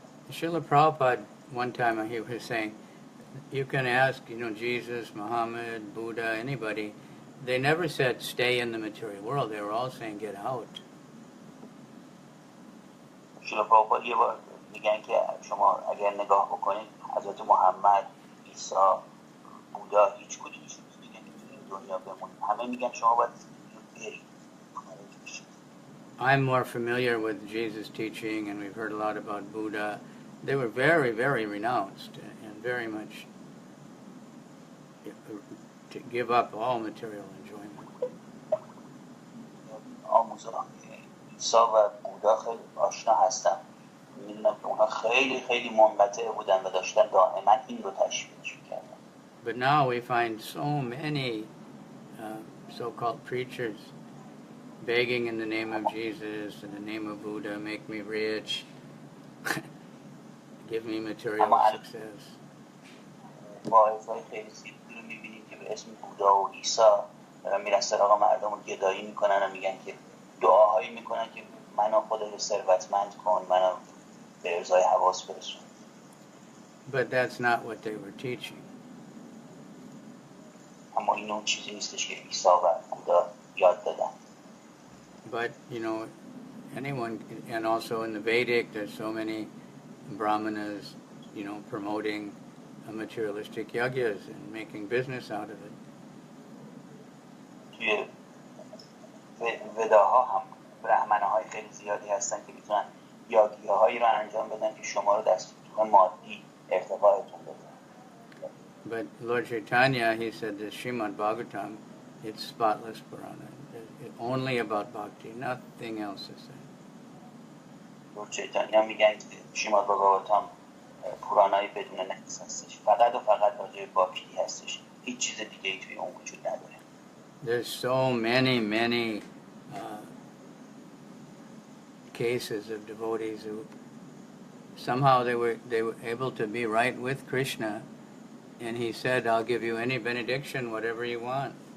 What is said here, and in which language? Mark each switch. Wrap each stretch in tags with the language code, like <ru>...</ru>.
<en>Srila Prabhupada, one time he was saying, you can ask, Jesus, Muhammad, Buddha, anybody, they never said stay in the material world. They were all saying get out.</en> <fa>شریلا پرابھوپاد یه بار میگن که شما اگر نگاه بکنید حضرت محمد، عیسی، بودا، هیچ کدومشون میگن که این دنیا بمونید. همه میگن شما باید برید.</fa> <en>I'm more familiar with Jesus' teaching, and we've heard a lot about Buddha. They were very, very renounced and very much to give up all material enjoyment.</en> <fa>آموزان عیسی و بودا خیلی آشنا هستن. میدونم که اونها خیلی خیلی منقطع بودن و داشتن دائما این رو تشویق می‌کردن.</fa> <en>But now we find so many so-called preachers begging in the name of Jesus, in the name of Buddha, make me rich, give me material success.</en> <fa>واعظای خیلی زیادی رو می‌بینیم که به اسم بودا و عیسی میرن سراغ مردم رو گدایی میکنن و میگن که دعاهایی میکنن که منو خودت ثروتمند کن، منو به ارضای حواس برسون.</fa> <en>But that's not what they were teaching.</en> <fa>اما این اون چیزی نیستش که عیسی و بودا یاد دادن.</fa> <en>But, anyone, and also in the Vedic, there's so many brahmanas, promoting materialistic yagyas and making business out of it.</en> <fa>توی وداها هم برهمن‌های خیلی زیادی هستن که میتونن یاگیاهایی رو انجام بدن که شما رو در سطوح مادی ارتقاءتون بده.</fa> <en>But Lord Chaitanya, he said the Srimad Bhagavatam, it's spotless Purana. It's only about bhakti, nothing else is there.</en> <fa>Lord Chaitanya میگن که شریماد بھاگواتام پورانای بدون نقص هستش، فقط و فقط راجع به باکتی هستش، هیچ چیز دیگه ای توی اون وجود نداره.</fa> <en>There's so many cases of devotees who somehow they were able to be right with Krishna, and he said, I'll give you any benediction, whatever you want.</en>